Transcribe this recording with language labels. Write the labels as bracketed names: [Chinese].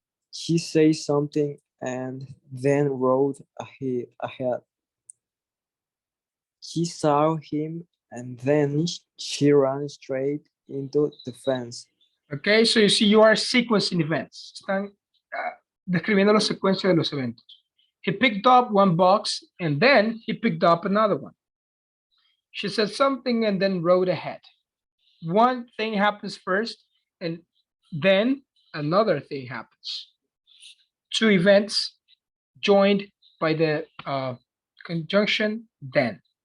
[English] He said something and then rode ahead. He saw him and then she ran straight into the fence. Okay, so you see you are sequencing events. [Spanish] Están describiendo la secuencia de los eventos. [English] He picked up one box and then he picked up another one. She said something and then rode ahead. One thing happens first and then another thing happens. Two events joined by the conjunction then.